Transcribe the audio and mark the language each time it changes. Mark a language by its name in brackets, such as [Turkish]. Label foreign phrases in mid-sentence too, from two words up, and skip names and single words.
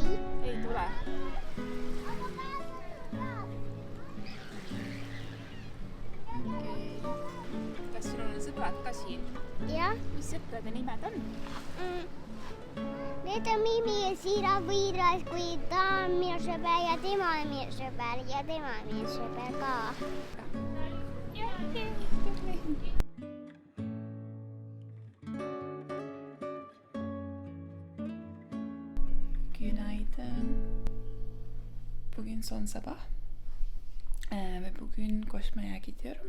[Estonian] Ei tule. Okei. Kas sul on sõbrad ka siin? Jah. Mis sõprade nimed on? Need on Mimi ja Siira võiras, kui ta on minu sõber ja tema on minu sõber ja tema on minu sõber ka. [Turkish] Günaydın. Bugün son sabah. Ve bugün koşmaya gidiyorum.